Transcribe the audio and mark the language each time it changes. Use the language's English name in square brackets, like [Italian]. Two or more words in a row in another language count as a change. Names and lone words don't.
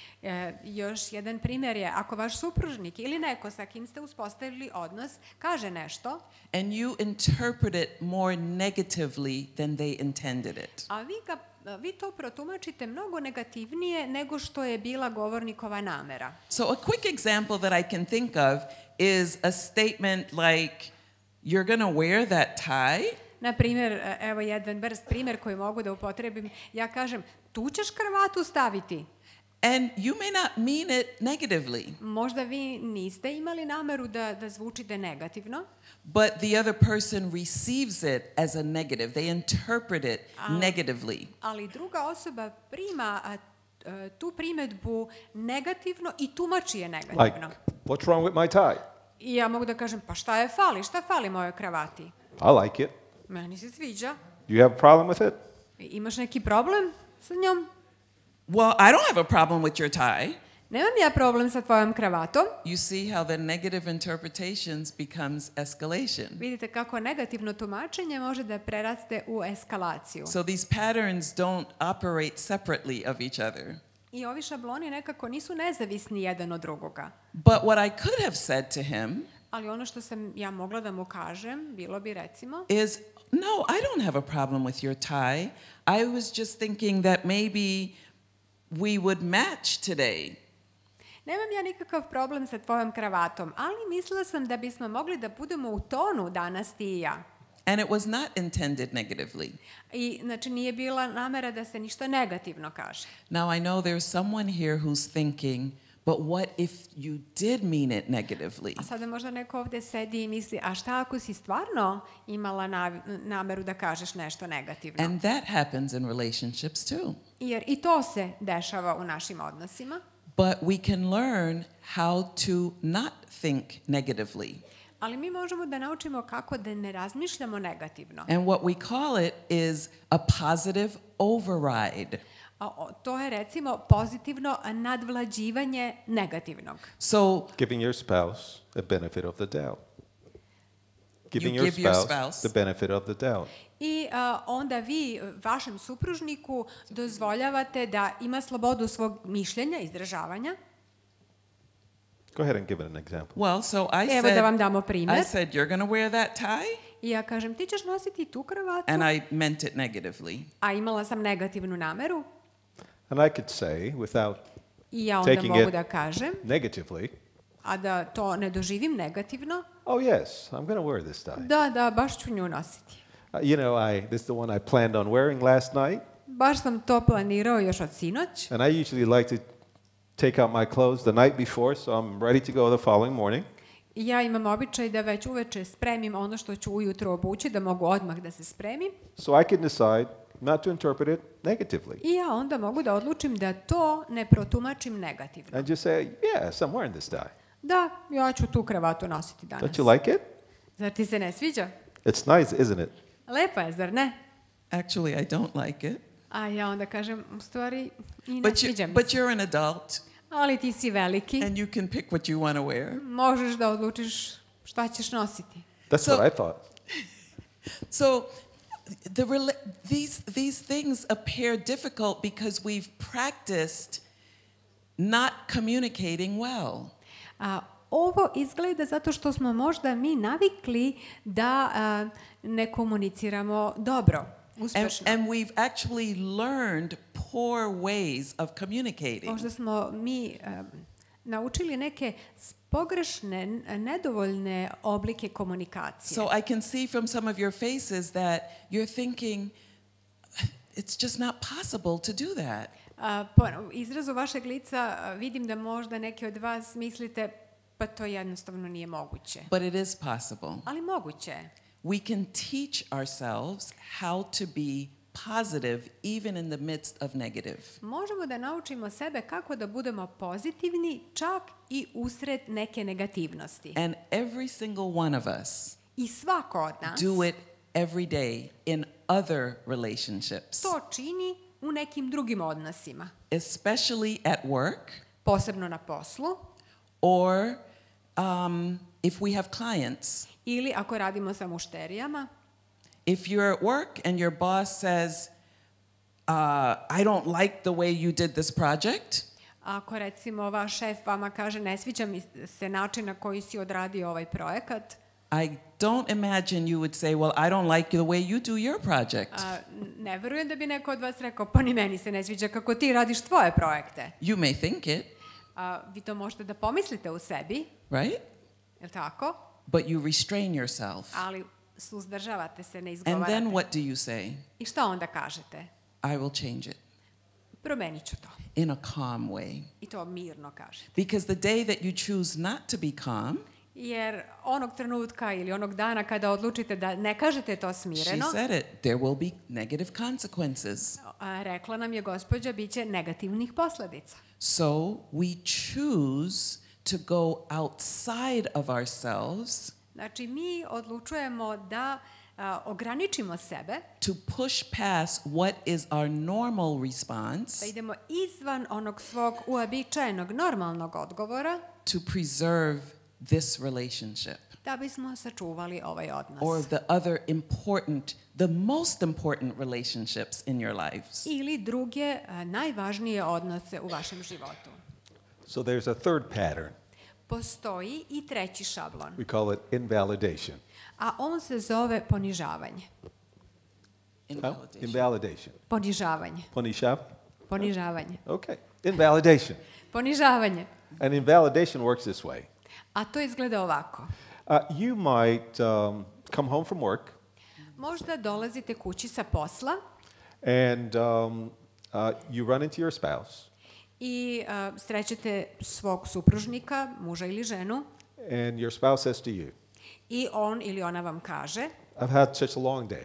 [Serbian] Još jedan primjer je ako vaš supružnik ili neko sa kim ste uspostavili odnos kaže nešto. [English] And you interpret it more negatively than they intended it. [Serbian] A vi to protumačite mnogo negativnije nego što je bila govornikova namera. [English] So a quick example that I can think of is a statement like, you're going to wear that tie? [Serbian] Na primjer, evo jedan brz primjer koji mogu da upotrebim. Ja kažem, tu ćeš kravatu staviti. [English] And you may not mean it negatively. [Serbian] Možda vi niste imali nameru da zvučite negativno. [English] But the other person receives it as a negative. They interpret it negatively. [Serbian] Ali druga osoba prima tu primjedbu negativno i tumači je negativno. [English] Like, what's wrong with my tie? [Serbian] I ja mogu da kažem, pa šta fali mojoj kravati? [English] I like it. [Serbian] Meni se sviđa. [English] Do you have a problem with it? [Serbian] Imaš neki problem sa njom? [English] Well, I don't have a problem with your tie. [Serbian] Nemam ja problem sa tvojom kravatom. [English] You see how the negative interpretations becomes escalation. [Serbian] Vidite kako negativno tumačenje može da preraste u eskalaciju. [English] So these patterns don't operate separately of each other. [Serbian] I ovi šabloni nekako nisu nezavisni jedan od drugoga. [English] But what I could have said to him, [Serbian] ali ono što sam ja mogla da mu kažem, bilo bi recimo, [English] is, no, I don't have a problem with your tie. I was just thinking that maybe we would match today. [Serbian] Nemam ja nikakav problem sa tvojom kravatom, ali mislila sam da bismo mogli da budemo u tonu danas ti i ja. [English] And it was not intended negatively. [Serbian] I znači nije bila namera da se ništa negativno kaže. [English] Now I know there's someone here who's thinking, but what if you did mean it negatively? [Serbian] A sada možda neko ovdje sedi i misli, a šta ako si stvarno imala nameru da kažeš nešto negativno? [English] And that happens in relationships too. [Serbian] Jer i to se dešava u našim odnosima. [English] But we can learn how to not think negatively. [Serbian] Ali mi možemo da naučimo kako da ne razmišljamo negativno. [English] And what we call it is a positive override. [Serbian] To je recimo pozitivno nadvlađivanje negativnog. [English] So giving your spouse the benefit of the doubt. Giving you your give your spouse the benefit of the doubt. [Serbian] I onda vi vašem supružniku dozvoljavate da ima slobodu svog mišljenja, izražavanja. [English] Go ahead and give it an example. Well, so [Serbian] Evo da vam damo primjer. [English] I said, you're going to wear that tie? [Serbian] I ja kažem, ti ćeš nositi tu kravatu. [English] And I meant it negatively. [Serbian] A imala sam negativnu nameru. [English] And I could say, without [Serbian] I ja onda [English] taking [Serbian] mogu [English] it [Serbian] da kažem, [English] negatively, [Serbian] a da to ne doživim negativno. [English] oh yes, I'm going to wear this tie. [Serbian] Da, baš ću nju nositi. [English] You know, this is the one I planned on wearing last night. [Serbian] Baš sam to planirao još od sinoć. [English] And I usually like to take out my clothes the night before, so I'm ready to go the following morning. [Serbian] I ja imam običaj da već uveče spremim ono što ću ujutro obući, da mogu odmah da se spremim. [English] So I can decide not to interpret it negatively. [Serbian] I ja onda mogu da odlučim da to ne protumačim negativno. [English] And just say, yes, I'm wearing this tie. [Serbian] Da, ja ću tu kravatu nositi danas. [English] Don't you like it? [Serbian] Zar ti se ne sviđa? [English] It's nice, isn't it? [Serbian] Lepa je, zar ne? [English] Actually, I don't like it. [Serbian] A ja onda kažem, u stvari, i ne sviđa mi [English] But [Serbian] se. [English] you're an adult. [Serbian] Ali ti si veliki. [English] And you can pick what you want to wear. [Serbian] Možeš da odlučiš šta ćeš nositi. [English] That's what I thought. So these things appear difficult because we've practiced not communicating well. [Serbian] Ovo izgleda zato što smo možda mi navikli da ne komuniciramo dobro, uspešno. [English] And we've actually learned poor ways of communicating. [Serbian] Možda smo mi naučili neke pogrešne, nedovoljne oblike komunikacije. [English] So I can see from some of your faces that you're thinking, it's just not possible to do that. [Serbian] Po izrazu vašeg lica vidim da možda neki od vas mislite, Pa to jednostavno nije moguće. [English] But it is possible. [Serbian] Ali moguće je. [English] We can teach ourselves how to be positive even in the midst of negative. [Serbian] Možemo da naučimo sebe kako da budemo pozitivni čak i usred neke negativnosti. [English] And every single one of us [Serbian] I svako od nas [English] do it every day in other relationships, [Serbian] to čini u nekim drugim odnosima. [English] especially at work [Serbian] Posebno na poslu [English] or if we have clients. [Serbian] ili ako radimo sa mušterijama. [English] If you're at work and your boss says, I don't like the way you did this project, [Serbian] Ako recimo vaš šef vama kaže ne sviđa mi se način na koji si odradio ovaj projekat, [English] I don't imagine you would say, well, I don't like the way you do your project. [Serbian] ne verujem da bi neko od vas rekao pa ni meni se ne sviđa kako ti radiš tvoje projekte. [English] You may think it, [Serbian] Vi to možete da pomislite u sebi, [English] right? [Serbian] je li tako? [English] But you restrain yourself. [Serbian] Ali suzdržavate se, ne [English] And [Serbian] izgovarate. [English] then what do you say? [Serbian] I šta onda kažete? [English] I will change it [Serbian] Promenit ću to. [English] in a calm way. [Serbian] I to mirno kažete. [English] Because the day that you choose not to be calm, [Serbian] Jer onog trenutka ili onog dana kada odlučite da ne kažete to [English] she [Serbian] smireno, [English] said it, there will be negative consequences. [Serbian] rekla nam je gospođa, bit će negativnih posledica. [English] So we choose to go outside of ourselves [Serbian] Znači, mi odlučujemo da ograničimo sebe, [English] to push past what is our normal [Serbian] da [English] response [Serbian] idemo izvan onog svog uobičajenog normalnog odgovora, [English] to preserve this relationship [Serbian] da bismo sačuvali ovaj odnos. [English] or the other important, the most important relationships in your lives. [Serbian] Ili druge najvažnije odnose u vašem životu. [English] So there's a third pattern. [Serbian] Postoji i treći šablon, [English] We call it invalidation. [Serbian] a on se zove ponižavanje. [English] Invalidation. Invalidation. [Serbian] Ponižavanje. Ponishav? Ponižavanje. [English] Okay. Invalidation. [Serbian] Ponižavanje. [English] And invalidation works this way. [Serbian] A to izgleda ovako. [English] You might come home from work [Serbian] Možda dolazite kući sa posla [English] and you run into your spouse [Serbian] i srećete svog supružnika, muža ili ženu, [English] and your spouse says to you, [Serbian] i on ili ona vam kaže, [English] I've had such a long day.